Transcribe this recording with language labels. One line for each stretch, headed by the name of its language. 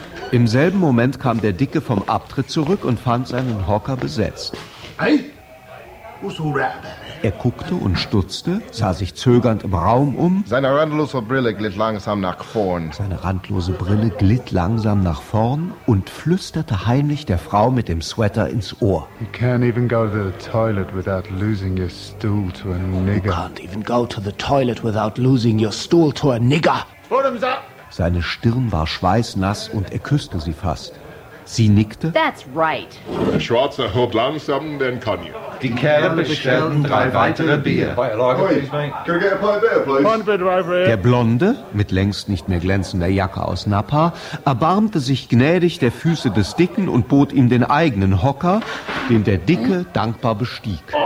German: Im selben Moment kam der Dicke vom Abtritt zurück und fand seinen Hocker besetzt.
English: Hey, what's all right?
German: Er guckte und stutzte, sah sich zögernd im Raum um. Seine randlose Brille glitt langsam nach vorn. Seine randlose Brille glitt langsam nach vorn und flüsterte heimlich der Frau mit dem Sweater ins Ohr.
English: You can't even go to the toilet without losing your stool to a nigger. You can't even go to the toilet without losing your stool to a nigger. Bottoms up.
German: Seine Stirn war schweißnass und er küsste sie fast. Sie nickte.
English: That's right.
German: Der Schwarze hob langsam den Cognac. Die Kerle bestellten drei weitere Bier. Der Blonde, mit längst nicht mehr glänzender Jacke aus Napa, erbarmte sich gnädig der Füße des Dicken und bot ihm den eigenen Hocker, den der Dicke dankbar bestieg.